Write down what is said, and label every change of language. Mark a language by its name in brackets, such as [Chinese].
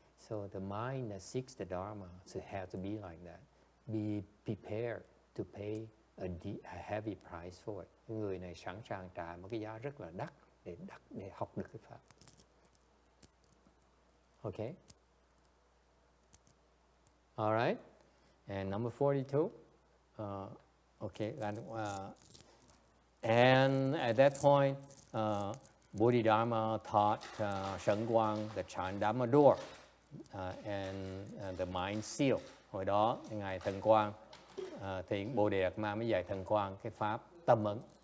[English] So the mind that seeks the Dharma should have to be like that. Be prepared to pay a heavy price for it. [Vietnamese] Người này sẵn sàng trả một cái giá rất là đắt để học được cái pháp. [English] Okay. All right. And number 42. Okay. And at that point, Bodhidharma taught Shen Guang the chant Dharma door and the mind seal. [Vietnamese] Hồi đó ngài Thần Quang thì Bồ Đề Đạt Ma mới dạy Thần Quang cái pháp tâm ấn.